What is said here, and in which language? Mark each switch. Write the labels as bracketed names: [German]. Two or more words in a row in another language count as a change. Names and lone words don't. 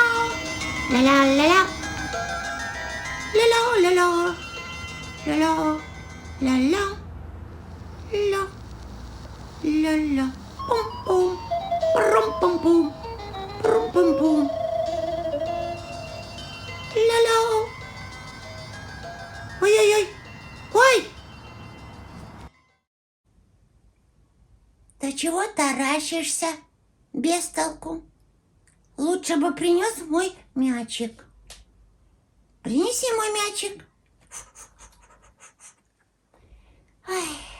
[Russian] Ла-ла-ла-ла. Ла-ла-ла-ла. Ла-ла-ла-ла. Ла. Ла-ла. Пум-пум. Прум-пум-пум. Прум-пум-пум. Ла-ла. Ой-ой-ой. Ой! Ты чего таращишься без толку? Лучше бы принес мой мячик. Принеси мой мячик. Ой.